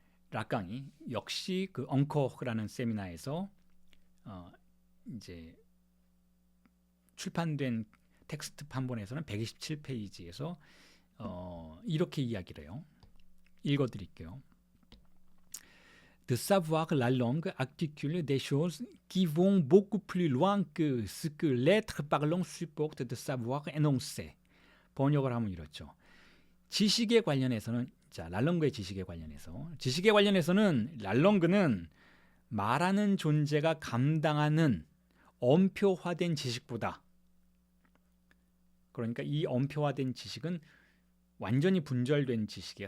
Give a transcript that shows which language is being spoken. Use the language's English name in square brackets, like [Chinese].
[Korean] 락강이 역시 그 엉커라는 세미나에서 이제 출판된 텍스트 판본에서는 127페이지에서 이렇게 이야기를 해요. 읽어드릴게요. [French] de savoir la langue articule des choses qui vont beaucoup plus loin que ce que l'être parlant supporte de savoir énoncer. [Korean] 번역을 하면 이렇죠. 지식에 관련해서는 자, 랄렁그의 지식에 관련해서는 랄렁그는 말하는 존재가 감당하는 엄표화된 지식보다, 그러니까 이 엄표화된 지식은 완전히 분절된 지식이에요.